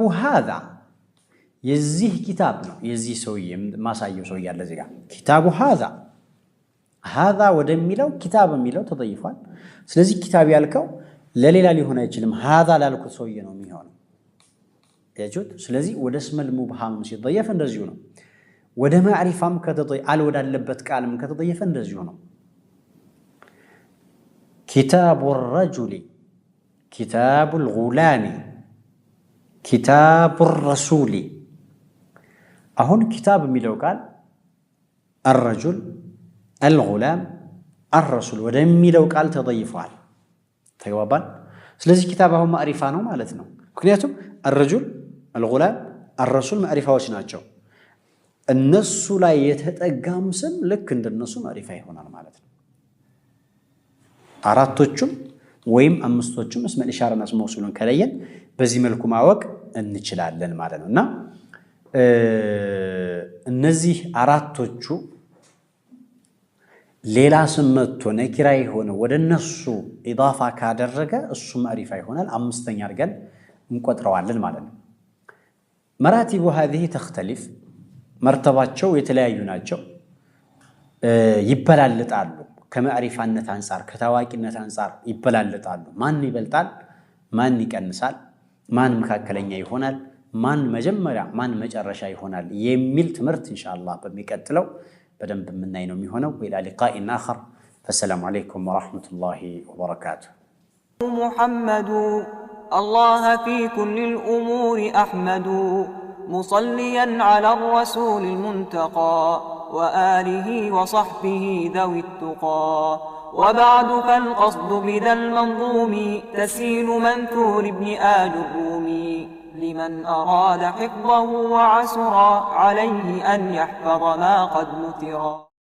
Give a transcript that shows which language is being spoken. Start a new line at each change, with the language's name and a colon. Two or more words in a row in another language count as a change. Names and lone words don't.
Amharic: هذا የዚህ ኪታብ ነው የዚህ ሰውዬ ማሳየው ሰውዬ ያለ እዚህ ጋር كتاب هذا ወደሚለው ኪታብ የሚለው ተضይፏል። ስለዚህ ኪታብ ያልከው ለሌላ ሊሆን አይችልም፣ هذا ላልኩት ሰውዬ ነው የሚሆነው ያጁት። ስለዚህ ወደ እስመ المبهم ሲضየፍ እንደዚሁ ነው። ወደ ማዕሪፋም ከተضይ አል ወዳለበት ቃልም ከተضየፈ እንደዚሁ ነው።
Arabic: كتاب الرجل كتاب الغلام كتاب الرسول
Amharic: አሁን ኪታብ የሚለው ቃል
Arabic: الرجل الغلام الرسول
Amharic: ወደሚለው ቃል ተضيفዋል ተግባባን ስለዚህ ኪታብ አሁን ማዕሪፋ ነው ማለት ነው ምክንያቱም
Arabic: الرجل الغلام الرسول
Amharic: ማዕሪፋዎች ናቸው እነሱ ላይ የተጠጋም ስም ልክ እንደነሱ ማዕሪፋ ይሆናል ማለት ነው አራቶቹም ወይም አምስቶቹም እስመ ኢሻራና እስመ መውሱልን ከለየን በዚህ መልኩ ማወቅ እንችላለን ማለት ነውና እነዚህ አራቶቹ ሌላ ስም መጥቶ ነኪራ የሆነ ወደነሱ ኢዳፋ ካደረገ እሱ ማዕሪፋ ይሆናል አምስተኛ አድርገን እንቆጥረዋለን ማለት ነው
Arabic: مراتب هذه تختلف
Amharic: مرتباتቸው የተለያዩ ናቸው ይበላልጣሉ ከማዕሪፋነት አንፃር ከታዋቂነት አንፃር ይበላልጣሉ ማን ይበልጣል ማን ይቀንሳል ማን መካከለኛ ይሆናል ማን መጀመሪያ ማን መጨረሻ ይሆናል የሚል ትምህርት ኢንሻአላህ በሚቀጥለው በደንብ የምናይ ነው የሚሆነው
Arabic: إلى لقاء آخر فالسلام عليكم ورحمة الله وبركاته محمد الله في كل الأمور أحمد مصليا على الرسول المنتقى وآله وصحبه ذوي التقى وبعد فالقصد بذا المنظوم تسهيل منثور ابن آل الرومي لمن أراد حفظه وعسر عليه أن يحفظ ما قد نثرا